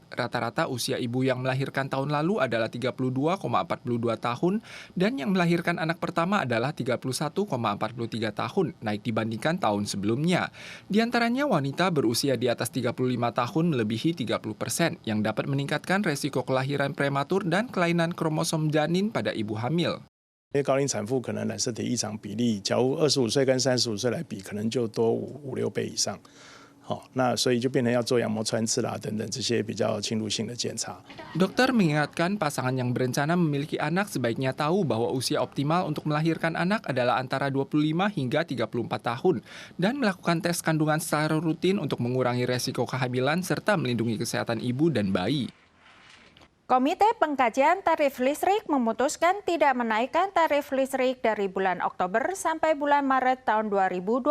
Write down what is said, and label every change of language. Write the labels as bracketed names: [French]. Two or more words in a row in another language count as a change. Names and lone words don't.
[Indonesian] Rata-rata usia ibu yang melahirkan tahun lalu adalah 32,42 tahun dan yang melahirkan anak pertama adalah 31,43 tahun, naik dibandingkan tahun sebelumnya. Di antaranya wanita berusia di atas 35 tahun melebihi 30%, yang dapat meningkatkan resiko kelahiran prematur dan kelainan kromosom janin pada ibu hamil. [Chinese] 因为高龄产妇可能染色体异常比例，假如25岁跟35岁来比，可能就多5-6倍以上。好，那所以就变成要做羊膜穿刺啦等等这些比较侵入性的检查。 [Indonesian] Dokter mengingatkan pasangan yang berencana memiliki anak sebaiknya tahu bahwa usia optimal untuk melahirkan anak adalah antara 25 hingga 34 tahun dan melakukan tes kandungan secara rutin untuk mengurangi resiko kehamilan serta melindungi kesehatan ibu dan bayi. Komite Pengkajian Tarif Listrik memutuskan tidak menaikkan tarif listrik dari bulan Oktober sampai bulan Maret tahun 2024.